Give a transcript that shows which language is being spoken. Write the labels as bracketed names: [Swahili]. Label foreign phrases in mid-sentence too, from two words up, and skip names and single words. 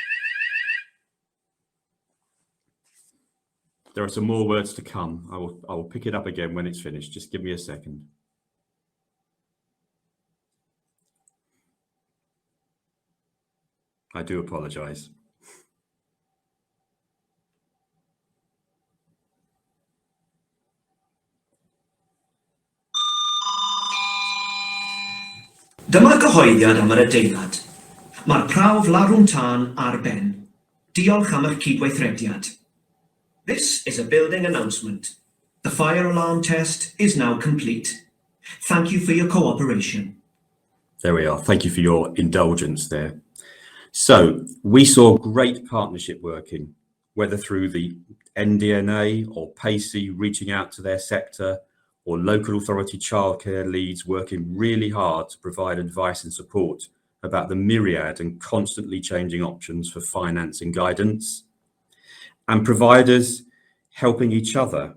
[English] There are some more words to come. I will pick it up again when it's finished. Just give me a second. I do apologise. [Welsh] Dyma gyhoeddiad am yr adeilad. Mae'r prawf larwm tân ar ben. Diolch am eich cydweithrediad. [English] This is a building announcement. The fire alarm test is now complete. Thank you for your cooperation. There we are. Thank you for your indulgence there. So we saw great partnership working, whether through the NDNA or PACey reaching out to their sector, or local authority childcare leads working really hard to provide advice and support about the myriad and constantly changing options for finance and guidance, and providers helping each other.